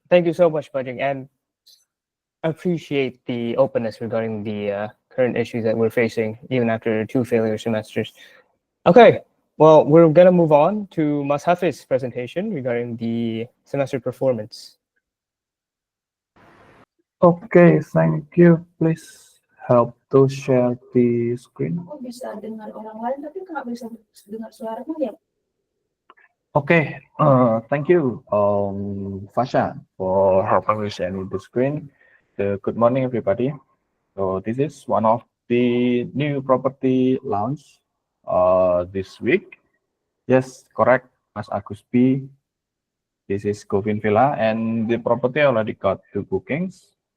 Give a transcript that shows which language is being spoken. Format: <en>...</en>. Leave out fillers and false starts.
<en>Thank you so much, Bajing, and I appreciate the openness regarding the current issues that we're facing, even after 2 failure semesters. Okay, well, we're gonna move on to Mas Hafiz's presentation regarding the semester performance. Okay, thank you. Please help to share the screen.</en> <id>Kok bisa dengar orang lain tapi nggak bisa dengar suaramu ya?</id> <en>Okay, thank you, Fasha, for helping me sharing the screen. Good morning, everybody. So this is one of the new property launch this week. Yes, correct, Mas Agus B. This is Govin Villa, and the property already got 2 bookings.</en>